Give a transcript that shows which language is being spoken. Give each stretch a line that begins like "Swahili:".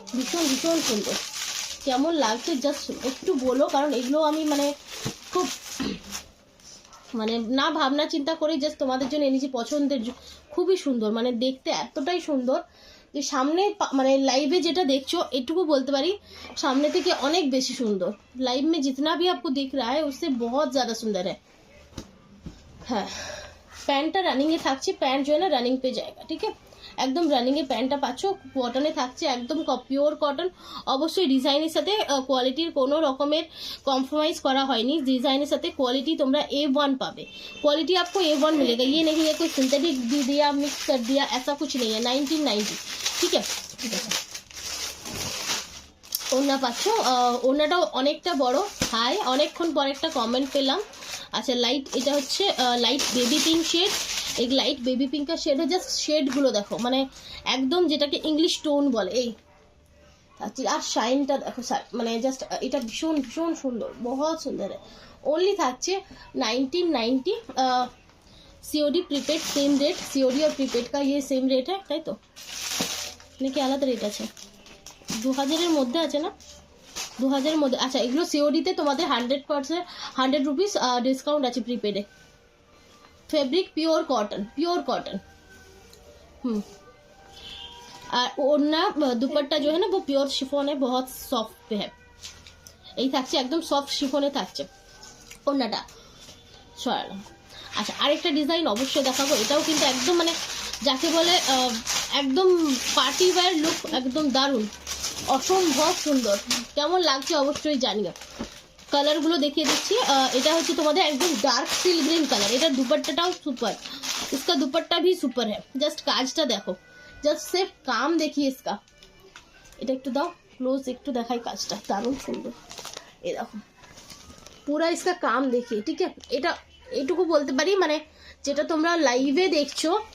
Bangla: ভীষণ ভীষণ সুন্দর, কেমন লাগছে জাস্ট একটু বলো, কারণ এগুলো আমি মানে খুব মানে না ভাবনা চিন্তা করে জাস্ট তোমাদের জন্য এনেছি, পছন্দের, খুবই সুন্দর, মানে দেখতে এতটাই সুন্দর যে সামনে মানে লাইভে যেটা দেখছো এটুকু বলতে পারি সামনে থেকে অনেক বেশি সুন্দর,
Hindi: लाइव में जितना भी आपको दिख रहा है उससे बहुत ज़्यादा सुंदर है।
Bangla: হ্যাঁ প্যান্টটা রানিংয়ে থাকছে, প্যান্ট
Hindi: जो है ना रनिंग पे जाएगा, ठीक है,
Bangla: একদম রানিংয়ে প্যান্টটা পাচ্ছ, কটনে থাকছে, একদম পিওর কটন। অবশ্যই ডিজাইনের সাথে কোয়ালিটির কোনো রকমের কম্প্রোমাইজ করা হয়নি, ডিজাইনের সাথে কোয়ালিটি তোমরা A1 পাবে,
Hindi: क्वालिटी आपको A1 मिलेगा, ये नहीं है कोई सिंथेटिक दे दिया, मिक्स कर दिया, ऐसा कुछ नहीं है।
Bangla: 1990, ঠিক আছে, ঠিক আছে। ওড়না পাচ্ছ, ওড়নাটাও অনেকটা বড়, হাই, অনেকক্ষণ পর একটা কমেন্ট পেলাম। আচ্ছা লাইট, এটা হচ্ছে লাইট বেবি পিঙ্ক শেড, এই লাইট বেবি পিঙ্কের শেডে জাস্ট শেডগুলো দেখো, মানে একদম যেটাকে ইংলিশ টোন বলে, এই আর শাইনটা দেখো, মানে জাস্ট এটা ভীষণ ভীষণ সুন্দর, বহুত সুন্দর। ओनली থাকছে 1990,
Hindi: COD prepaid same rate, COD और प्रीपेड का ये सेम रेट है,
Bangla: তাই তো নাকি আলাদা রেট আছে, 2000-এর মধ্যে আছে না, 2000-এর মধ্যে। আচ্ছা এগুলো সিওডিতে তোমাদের 100%
Hindi: 100 रुपीज़ डिस्काउंट
Bangla: আছে प्रीपेडে।
Hindi: Fabric pure cotton, pure cotton, और ओढ़ना दुपट्टा जो है ना वो प्योर शिफॉन है, बहुत सॉफ्ट पे है,
Bangla: এই থাকছে একদম সফট শিফনে থাকছে ওড়নাটা, সরালাম। আচ্ছা আরেকটা ডিজাইন অবশ্যই দেখাবো, এটাও কিন্তু একদম মানে যাকে বলে একদম পার্টি ওয়্যার লুক, একদম দারুণ, অসম্ভব সুন্দর, কেমন লাগছে অবশ্যই জানিও। কালারগুলো দেখিয়ে দিচ্ছি, এটা হচ্ছে তোমাদের একদম ডার্ক সিল গ্রিন কালার, এটার দুপাট্টাটাও সুপার,
Hindi: इसका दुपट्टा भी सुपर है,
Bangla: জাস্ট কাজটা দেখো, জাস্ট সির্ফ কাম দেখিয়ে इसका, এটা একটু দাও ক্লোজ, একটু দেখাই কাজটা, দারুণ সুন্দর, এই দেখো
Hindi: पूरा इसका काम देखिए, ठीक है,
Bangla: এটা এইটুকু বলতে পারি মানে যেটা তোমরা লাইভে দেখছো,